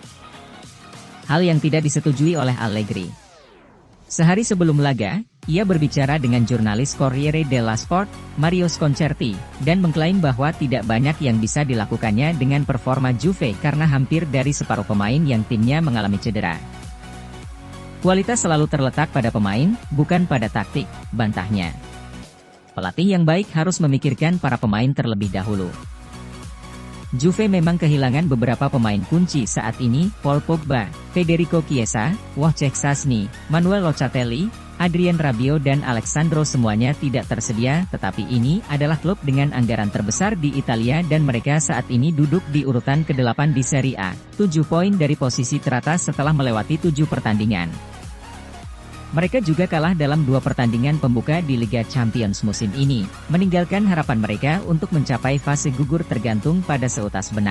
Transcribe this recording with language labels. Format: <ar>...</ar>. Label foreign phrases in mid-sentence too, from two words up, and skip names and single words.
<id>Hal yang tidak disetujui oleh Allegri. Sehari sebelum laga, ia berbicara dengan jurnalis Corriere della Sport, Mario Sconcerti, dan mengklaim bahwa tidak banyak yang bisa dilakukannya dengan performa Juve karena hampir dari separuh pemain yang timnya mengalami cedera. Kualitas selalu terletak pada pemain, bukan pada taktik, bantahnya. Pelatih yang baik harus memikirkan para pemain terlebih dahulu. Juve memang kehilangan beberapa pemain kunci saat ini, Paul Pogba, Federico Chiesa, Wojciech Szczęsny, Manuel Locatelli, Adrien Rabiot dan Alexandro semuanya tidak tersedia, tetapi ini adalah klub dengan anggaran terbesar di Italia dan mereka saat ini duduk di urutan ke-8 di Serie A, 7 poin dari posisi teratas setelah melewati 7 pertandingan. Mereka juga kalah dalam 2 pertandingan pembuka di Liga Champions musim ini, meninggalkan harapan mereka untuk mencapai fase gugur tergantung pada seutas benang.</id>